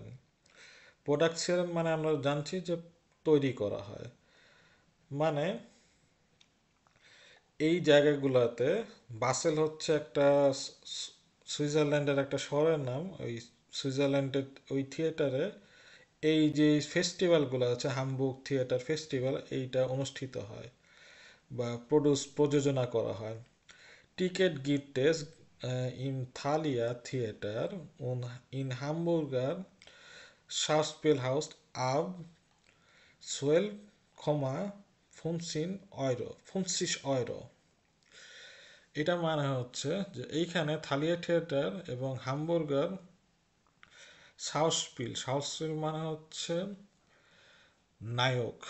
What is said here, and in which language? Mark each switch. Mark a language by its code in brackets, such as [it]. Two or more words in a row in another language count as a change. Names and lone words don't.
[bn] প্রোডাকশন মানে আমরা জানছি যে তৈরি করা হয়, মানে এই জায়গাগুলোতে বাসেল হচ্ছে একটা সুইজারল্যান্ডের একটা শহরের নাম। ওই সুইজারল্যান্ডের ওই থিয়েটারে এই যে ফেস্টিভ্যালগুলো আছে, হামবুর্গ থিয়েটার ফেস্টিভ্যাল, এইটা অনুষ্ঠিত হয় বা প্রযোজনা করা হয়। [de] Tickets gibt es im Thalia Theater und in Hamburger Schauspielhaus ab 12,50 €। [bn] এটা মানে হচ্ছে যে এইখানে থালিয়া থিয়েটার এবং হামবুর্গার সাউসপিল মানে হচ্ছে নায়ক।